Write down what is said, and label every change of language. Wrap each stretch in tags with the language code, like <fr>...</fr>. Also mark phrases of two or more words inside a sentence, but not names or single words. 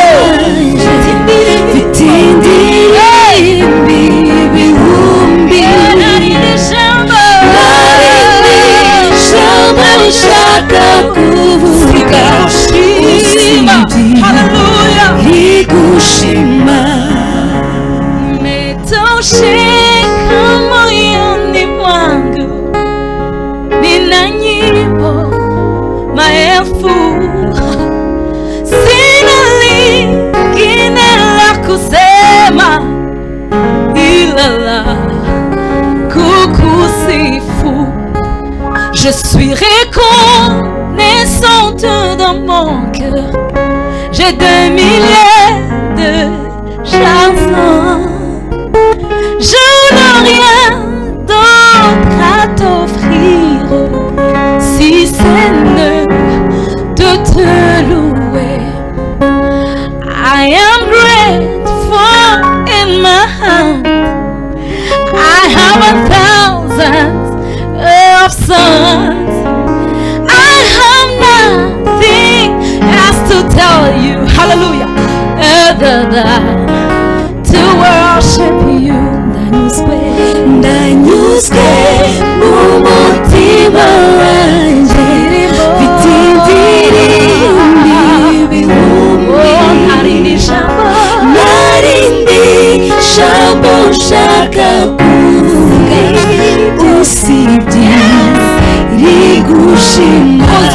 <rw>mfite indirimbo ibihumbi narindi jambo rishaka kuvuga usibye</rw> <sw>rigushima umetosheka moyoni mwangu, nina nyimbo maelfu, sina lingine la kusema ila la kukusifu.</sw> <fr>Je suis reconnaissante dans mon cœur, j'ai des milliers de chansons. Je n'ai rien d'autre à t'offrir, si ce n'est de te louer.</fr> <en>I am grateful in my heart. I have 1,000 of songs. I have nothing else to tell you, hallelujah, other than to worship you.</en> <rw>Ndanyuzwe n'umutima wanje, mfite indirimbo ibihumbi, narindi jambo nshaka kuvuga usibye rigushima.</rw>